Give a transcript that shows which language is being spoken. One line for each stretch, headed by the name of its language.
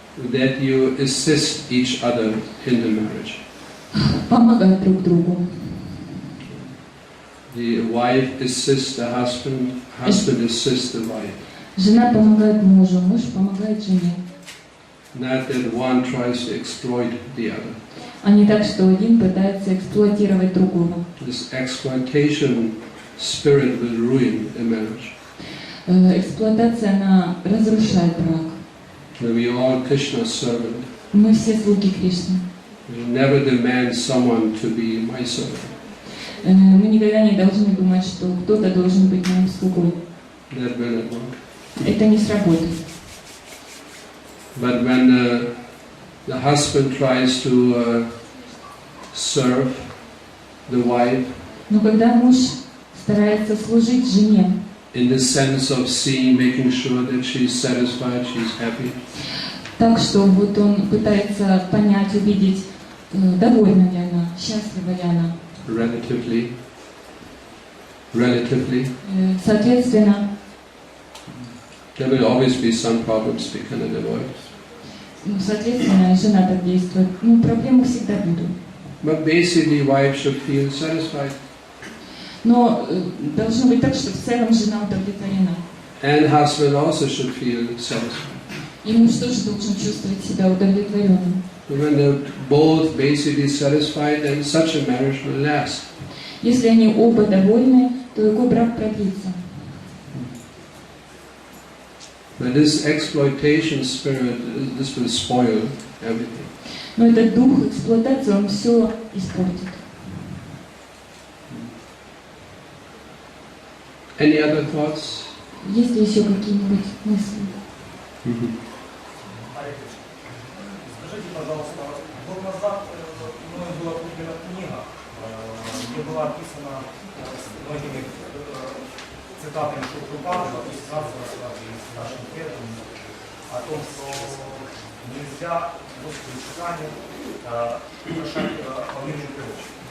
English: that you assist each other in the marriage.
Russian: помогать друг другу.
English: The wife assists the husband, husband assists the wife.
Russian: Жена помогает мужу, муж помогает жене.
English: Not that one tries to exploit the other.
Russian: А не так, что один пытается эксплуатировать другого.
English: This exploitation spirit will ruin a marriage.
Russian: Эксплуатация, она разрушает брак.
English: We are all Krishna's servant.
Russian: Мы все слуги Кришны.
English: We never demand someone to be my servant.
Russian: Мы никогда не должны думать, что кто-то должен быть моим слугой.
English: That will not work.
Russian: Это не сработает.
English: But when the husband tries to serve the wife,
Russian: Но когда муж старается служить жене,
English: in the sense of seeing, making sure that she's satisfied, she's happy,
Russian: так что вот он пытается понять, увидеть, довольна ли она, счастлива ли она.
English: relatively,
Russian: Соответственно,
English: there will always be some problems we cannot avoid.
Russian: Соответственно, жена так действует. Проблемы всегда будут.
English: But basically, wife should feel satisfied.
Russian: Но должно быть так, что в целом жена удовлетворена.
English: And husband also should feel satisfied.
Russian: И муж тоже должен чувствовать себя удовлетворенным.
English: When they're both basically satisfied, then such a marriage will last.
Russian: Если они оба довольны, то такой брак продлится.
English: But this exploitation spirit, this will spoil everything.
Russian: Но этот дух эксплуатации, он все испортит.
English: Any other thoughts?
Russian: Есть ли еще какие-нибудь мысли? Скажите, пожалуйста, год назад мною была куплена книга, где была описана с многими цитатами Шрилы Прабхупады, с нашим предком, о том, что нельзя после читания украшать полынью прочь.